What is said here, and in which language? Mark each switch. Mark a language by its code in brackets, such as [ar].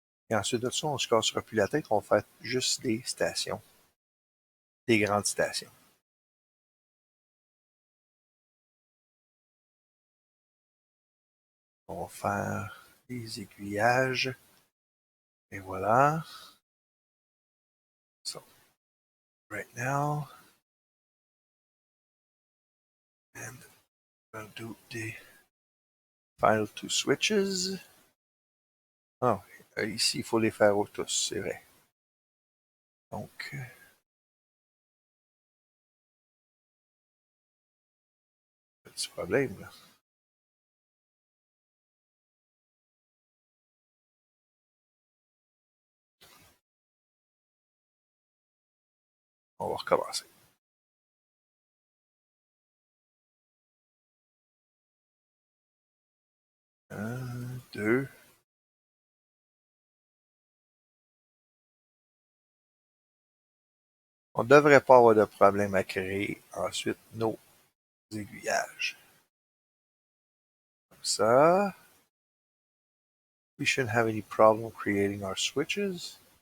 [fr] Et ensuite de ça, on ne se cassera plus la tête, on va faire juste des stations, des grandes stations. On va faire des aiguillages. Et voilà. [en] So, right now, and we'll do the final 2 switches. [fr] Oh, ici, il faut les faire tous, c'est vrai. Donc, petit problème, là. On va recommencer. 1, 2. On ne devrait pas avoir de problème à créer ensuite nos aiguillages. Comme ça. [en] We shouldn't have any problem creating our switches.